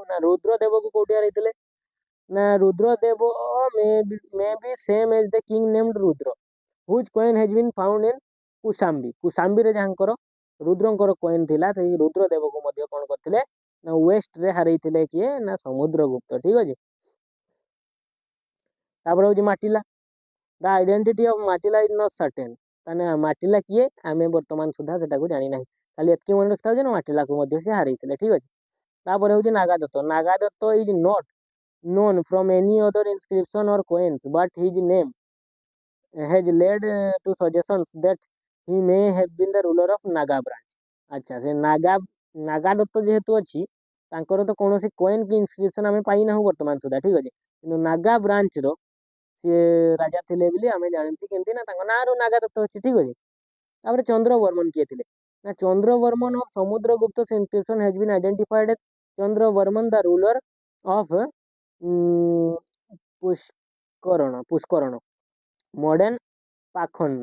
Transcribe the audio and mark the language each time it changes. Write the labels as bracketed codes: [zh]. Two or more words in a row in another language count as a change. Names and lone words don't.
[or] ନା ରୁଦ୍ରଦେବକୁ କୋଉଠି ହାରାଇଥିଲେ ନା ରୁଦ୍ରଦେବ [en] may be same as the king named Rudra whose coin has been found in [or] କୁଶାମ୍ବୀରେ ଯାହାଙ୍କର ରୁଦ୍ରଙ୍କର କଏନ୍ ଥିଲା, ସେଇ ରୁଦ୍ରଦେବକୁ ମଧ୍ୟ କଣ କରିଥିଲେ ନା ୱେଷ୍ଟରେ ହାରାଇଥିଲେ କିଏ ନା ସମୁଦ୍ରଗୁପ୍ତ। ଠିକ ଅଛି, ତାପରେ ହଉଛି ମାଟିଲା। [en] the identity of Matila is not certain. [or] ତାହେଲେ ମାଟିଲା କିଏ ଆମେ ବର୍ତ୍ତମାନ ସୁଦ୍ଧା ସେଟାକୁ ଜାଣିନାହିଁ, ଖାଲି ଏତିକି ମନେ ରଖିଥାଉ ଯେ ମାଟିଲାକୁ ମଧ୍ୟ ସେ ହାରାଇଥିଲେ। ଠିକ ଅଛି, ତାପରେ ହଉଛି [en] Nagadatta is not known from any other inscription or coins, but his name has led to suggestions that he may have been the ruler of Naga branch. [or] ଆଚ୍ଛା, ସେ ନାଗାଦତ୍ତ ଯେହେତୁ ଅଛି, ତାଙ୍କର ତ କୌଣସି କଏନ୍ କି ଇନସ୍କ୍ରିପସନ ଆମେ ପାଇନାହୁଁ ବର୍ତ୍ତମାନ ସୁଦ୍ଧା। ଠିକ ଅଛି, କିନ୍ତୁ ନାଗା ବ୍ରାଞ୍ଚର ସିଏ ରାଜା ଥିଲେ ବୋଲି ଆମେ ଜାଣିଛୁ। କେମିତି ନା ତାଙ୍କ ନାଁରୁ ନାଗାଦତ୍ତ ଅଛି। ଠିକ ଅଛି, ତାପରେ ଚନ୍ଦ୍ରବର୍ମନ କିଏ ଥିଲେ ନା [en] Chandravarman of Samudragupta inscription has been identified Chandravarman the ruler of Pushkarana modern Pokharna.